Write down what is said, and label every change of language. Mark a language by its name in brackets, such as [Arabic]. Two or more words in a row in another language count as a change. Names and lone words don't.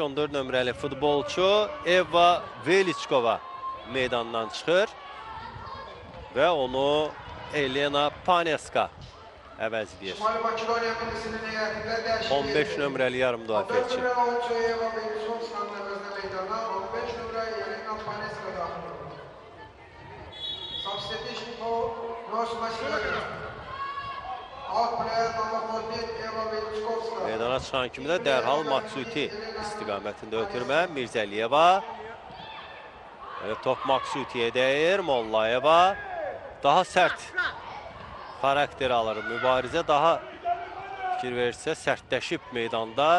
[Azerbaijani] 14 nömrəli futbolçu Eva Veliçkova meydandan çıxır və onu Elena Paneska əvəzləyir. Şimali Makedoniya millisinin heyətində dəyişiklik. 15 nömrəli yarım müdafiəçi. 14 nömrəli oyuncu Eva Veliçkovskanın əvəzinə meydana, 15 nömrə Yelena Paneska daxil olur. [English] Substitution Ross Makedoniya. Out player number 14 Eva Veliçkovska. [Azerbaijani] Meydana çıxan kimi də dərhal Maksuti istiqamətində ötürmə. Mirzəliyeva. Top Maksutiyə dəyir. Mollayeva daha sərt xarakter alır. Mübarizə daha fikir verirsə sərtləşib meydanda.